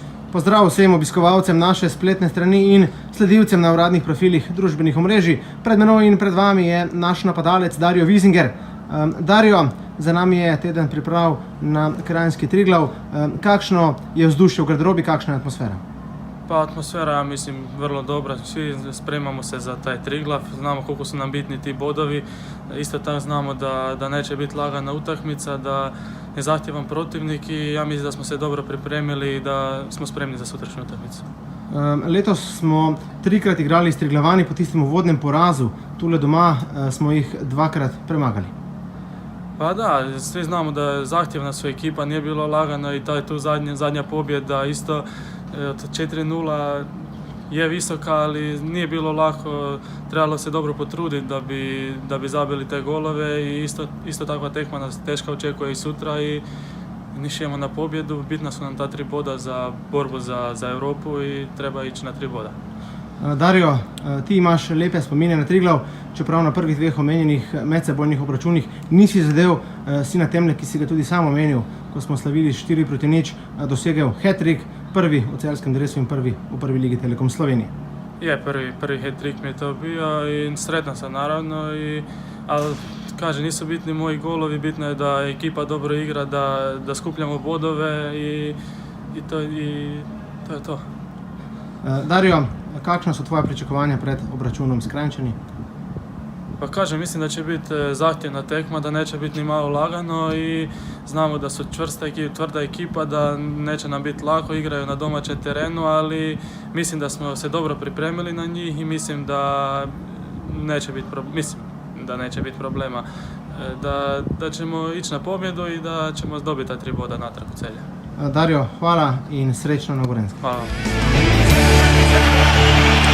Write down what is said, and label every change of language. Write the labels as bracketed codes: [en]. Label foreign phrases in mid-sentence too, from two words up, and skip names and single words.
[sl] Pozdrav vsem obiskovalcem naše spletne strani in sledilcem na uradnih profilih družbenih omrežij. Pred menoj in pred vami je naš napadalec Dario Wiesinger. Dario, za nami je teden priprav na Kranjski Triglav. Kakšno je vzdušje v garderobi, kakšna je atmosfera? [hr] Pa atmosfera, ja mislim, vrlo dobra. Svi spremamo se za taj Triglav, znamo koliko su nam bitni ti bodovi. Isto tako znamo da neće biti lagana utakmica, da je zahtjevan protivnik i ja mislim da smo se dobro pripremili i da smo spremni za sutrašnju utakmicu. [sl] Letos smo trikrat igrali s Triglavani po tistem uvodnem porazu. Tule doma smo jih dvakrat premagali. [hr] Pa da, svi znamo da je zahtjevna su ekipa, nije bilo lagano i tu zadnja pobjeda isto od 4-0 je visoka, ali nije bilo lako, trebalo se dobro potruditi da bi zabili te golove i isto takva tekma nas teška očekuje i sutra i nišijemo na pobjedu, bitna su nam ta 3 boda za borbu za Europu i treba ići na 3 boda. [sl] Dario, ti imaš lepe spomine na Triglav, čeprav na prvih 2 omenjenih medsebojnih obračunih nisi zadev, si na temle, ki si ga tudi sam omenil, ko smo slavili 4-0, dosegel hat-trick, prvi v celskem dresu in prvi v prvi ligi Telekom Slovenije. [hr] Je, prvi hat-trick mi je to bio i sretan sam naravno, ali kaže, nisu bitni moji golovi, bitno je da ekipa dobro igra, da skupljamo bodove i to je to. [sl] Dario, kakšna so tvoja pričakovanja pred obračunom s Kranjčani? [hr] Pa kažem, mislim da će biti zahtjevna tekma, da neće biti ni malo lagano i znamo da su tvrda ekipa, da neće nam biti lako, igraju na domaćem terenu, ali mislim da smo se dobro pripremili na njih i mislim da neće biti problema. Da ćemo ići na pobjedu i da ćemo dobiti ta 3 boda natrag u Celje. [sl] Dario, hvala in srečno na Gorenjskem. [hr] Hvala.